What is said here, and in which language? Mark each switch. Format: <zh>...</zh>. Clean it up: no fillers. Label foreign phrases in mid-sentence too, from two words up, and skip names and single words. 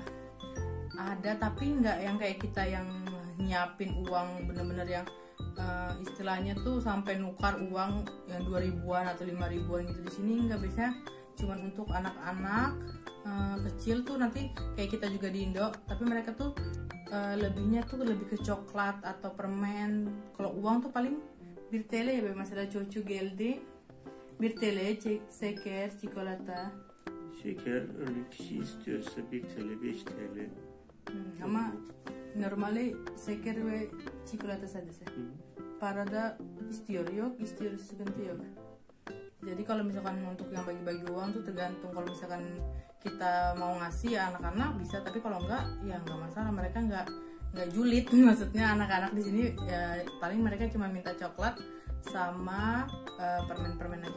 <id>Ada, tapi nggak yang kayak kita yang nyiapin uang bener-bener yang istilahnya tuh sampai nukar uang yang 2.000-an atau 5.000-an gitu. Di sini nggak, biasanya cuman untuk anak-anak kecil tuh, nanti kayak kita juga di Indo, tapi mereka tuh lebihnya tuh lebih ke coklat atau permen. Kalau uang tuh paling 1 TL ya,</id> <tr>mesela çocuğu geldi 1 TL şeker, çikolata. Şeker örnek kişi istiyorsa 1 TL, 5 TL. Ama normali şeker ve çikolata sadece. Parada istiyor, yok istiyor, sıkıntı yok.</tr> <id>Jadi kalau misalkan untuk yang bagi-bagi uang tuh tergantung. Kalau misalkan kita mau ngasih ya anak-anak bisa, tapi kalau enggak ya nggak masalah. Mereka nggak julid. Maksudnya anak-anak di sini ya paling mereka cuma minta coklat sama permen-permen aja.</id>